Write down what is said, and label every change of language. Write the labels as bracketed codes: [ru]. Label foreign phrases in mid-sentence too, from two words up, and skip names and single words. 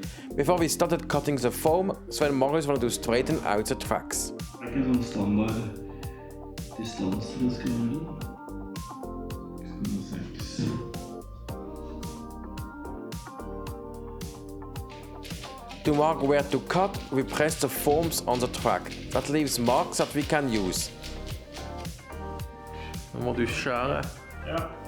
[en] Before we started cutting the foam, Sven Marius wanted to straighten out the tracks. [no] Det er ikke sånn standard distanse det skal være. 6,6. [en] To mark where to cut, we press the foams on the track. That leaves marks that we can use. [no] Nå må du skjære. Ja.